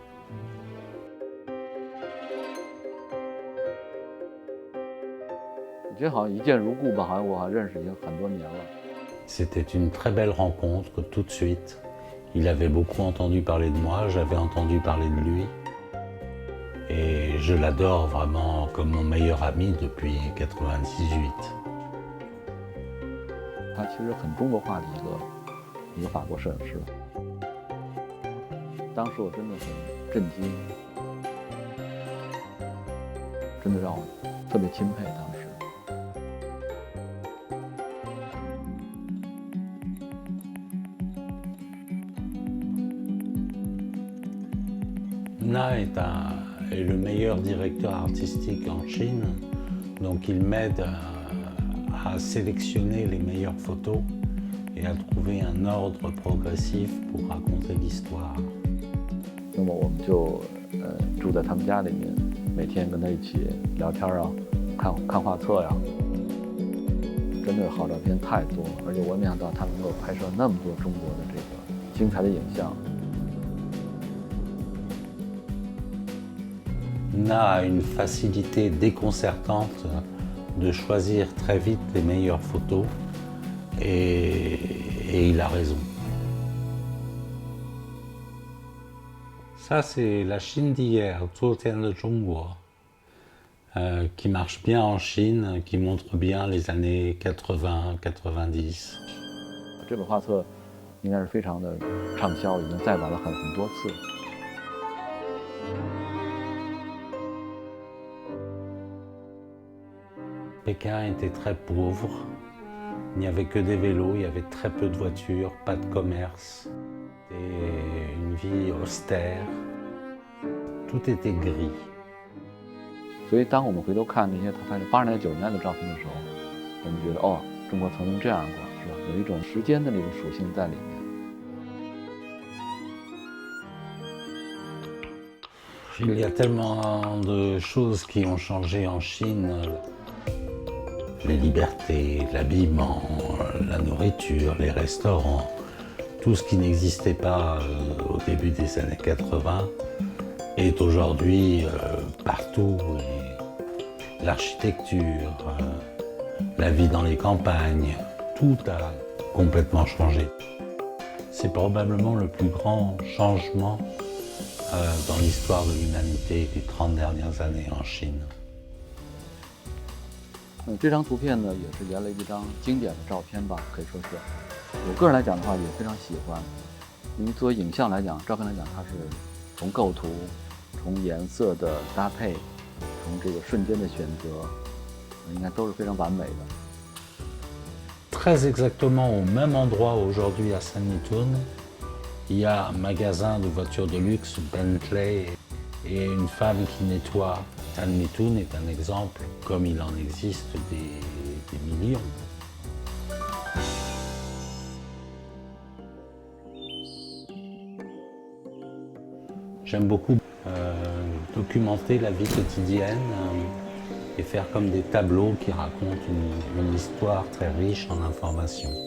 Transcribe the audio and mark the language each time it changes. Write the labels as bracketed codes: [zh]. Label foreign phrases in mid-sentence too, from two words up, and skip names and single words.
[fr] C'était une très belle rencontre tout de suite. Il avait beaucoup entendu parler de moi, j'avais entendu parler de lui. Et je l'adore vraiment comme mon meilleur ami depuis 1998. [zh] 他其实很中国化的一个法国摄影师。当时我真的很震惊，真的让我特别钦佩当时。 [fr] Na est le meilleur directeur artistique en Chine, donc il m'aide à sélectionner les meilleures photos et à trouver un ordre progressif pour raconter l'histoire. [zh] 那么我们就住在他们家里面，每天跟他一起聊天啊，看画册呀。真的好照片太多，而且我也没想到他能够拍摄那么多中国的这个精彩的影像。 [fr] Na a une facilité déconcertante de choisir très vite les meilleures photos et il a raison. Ça, c'est la Chine d'hier, Zhuotian de Zhongguo, qui marche bien en Chine, qui montre bien les années 80-90. [zh] 这本画册应该是非常的畅销，已经再版了很多次。 [fr] Pékin était très pauvre, il n'y avait que des vélos, il y avait très peu de voitures, pas de commerce, et une vie austère, tout était gris. [zh] 所以当我们回头看那些他拍的80年代、90年代的照片的时候，我们觉得哦，中国曾经这样过，是吧？有一种时间的那种属性在里面。 [fr] Il y a tellement de choses qui ont changé en Chine. Les libertés, l'habillement, la nourriture, les restaurants, tout ce qui n'existait pas au début des années 80 est aujourd'hui partout. L'architecture, la vie dans les campagnes, tout a complètement changé. C'est probablement le plus grand changement dans l'histoire de l'humanité des 30 dernières années en Chine. [zh] 这张图片呢，也是原来一张经典的照片吧，可以说是。我个人来讲的话，也非常喜欢，因为作为影像来讲，照片来讲，它是从构图、从颜色的搭配、从这个瞬间的选择，应该都是非常完美的。 [fr] Très exactement au même endroit aujourd'hui à Sanlitun, il y a un magasin de voitures de luxe Bentley et une femme qui nettoie. Sanlitun est un exemple, comme il en existe des millions. J'aime beaucoup documenter la vie quotidienne et faire comme des tableaux qui racontent une histoire très riche en informations.